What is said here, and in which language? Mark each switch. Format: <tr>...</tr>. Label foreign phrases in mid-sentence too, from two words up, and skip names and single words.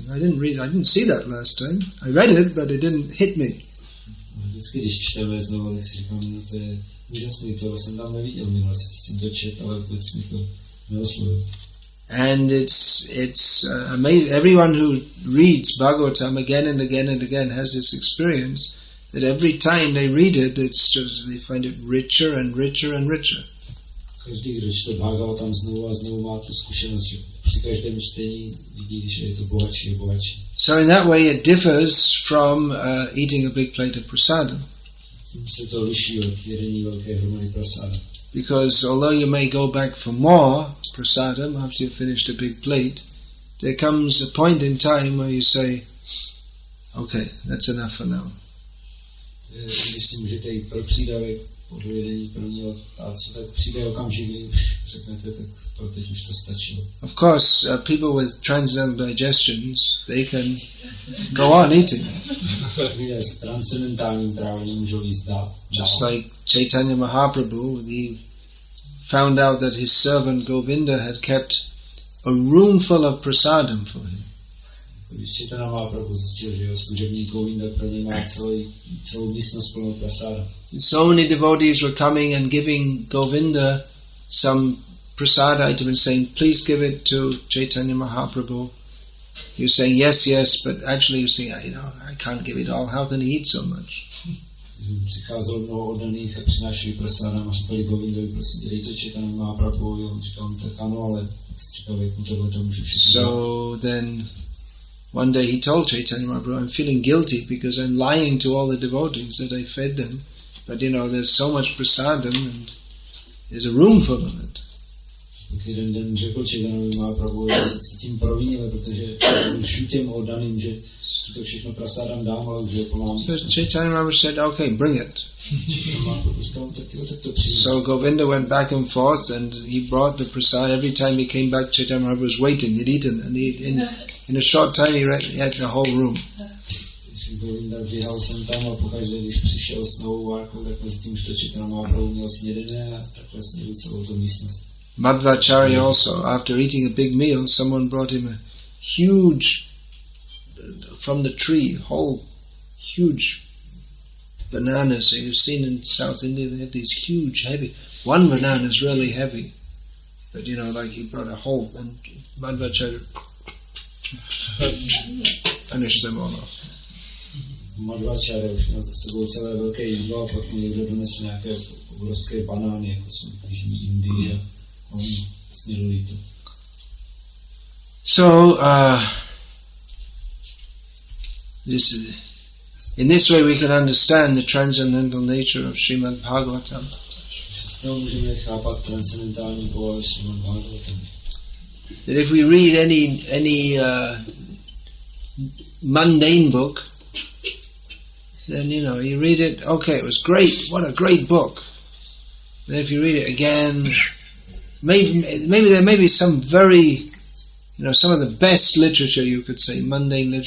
<en>I didn't see that last time. I read it, but it didn't hit me.</en> <cs>Vždycky, když čteme znovu, tak si říkám, no to je úžasný, tohle jsem tam neviděl minule, sice jsem to čet, ale vůbec mi to neoslovil.</cs> <en>And it's amazing. Everyone who reads Bhagavatam again and again and again has this experience that every time they read it, it's just they find it richer and richer and richer.</en> <cs>Každý, kdo čte Bhagavatam znovu a znovu, má tu zkušenost, že při každém čtení vidí, že je to bohatší a bohatší.</cs> <en>So in that way it differs from eating a big plate of prasadam.</en> <cs>Tím se to liší od jedení velké hromady prasáda.</cs> <en>Because although you may go back for more prasadam after you've finished a big plate, there comes a point in time where you say, okay, that's enough for now.</en> <cs>Když si můžete jít pro přídavek po dojedení prvního tácu, tak přijde okamžik, kdy už řeknete, tak pro teď už to stačilo.</cs> <en>Of course, people with transcendental digestions, they can go on eating.</en> <cs>Lidé s transcendentálním trávením můžou jíst dál.</cs> <en>Just like Chaitanya Mahaprabhu, he found out that his servant Govinda had kept a room full of prasadam for him.</en> <cs>Když Chaitanya Mahaprabhu zjistil, že jeho služebník Govinda pro ně má celou místnost plnou prasáda.</cs> <en>So many devotees were coming and giving Govinda some prasad item and saying, please give it to Chaitanya Mahaprabhu. He was saying, yes, but actually he was saying, I can't give it all. How can he eat so much?</en> <cs>Přicházelo mnoho oddaných a přinášeli prasádám a říkali Govindovi, prosím, dej to Chaitanya Mahaprabhu. On říkal, tak ano, ale říkal, jak mu tohle to můžu všechno.</cs> <en>So then one day he told Chaitanya Mahaprabhu, I'm feeling guilty because I'm lying to all the devotees that I fed them. But there's so much prasadam and there's a room full of it.</en> <cs>Tak jeden den řekl Chaitanya Mahaprabhu, já se cítím provinile, protože lžu těm oddaným, že ti to všechno prasádám dám, ale už je plná místnost.</cs> <en>So Chaitanya Mahaprabhu said, okay, bring it.</en> <cs>Chaitanya Mahaprabhu říkal, tak to přines.</cs> <en>So Govinda went back and forth and he brought the prasad. Every time he came back, Chaitanya Mahaprabhu was waiting. He'd eaten and in a short time he had the whole room.</en> <cs>Govinda běhal jsem tam a pokaždé, když přišel s novou várkou, tak mezi tím, že Chaitanya Mahaprabhu měl snědené a takhle snědl celou tu místnost.</cs> <en>Madhvacharya also, after eating a big meal, someone brought him a huge, from the tree, whole huge bananas. So you've seen in South India, they have these huge, heavy, one banana is really heavy. But like he brought a whole, and Madhvacharya Finish them all off.</en> <cs>Madhvacharya už měl za sebou celé velké jídlo a pak mu někdo donesl nějaké obrovské banány, jako jsou v Jižní Indii a on snědl jí to.</cs> <en>So, in this way we can understand the transcendental nature of Srimad Bhagavatam.</en> <cs>Přesto můžeme chápat transcendentální povahu Srimad Bhagavatam.</cs> <en>That if we read any mundane book, then you read it. Okay, it was great. What a great book. But if you read it again, maybe there may be some very, some of the best literature, you could say, mundane literature.</en>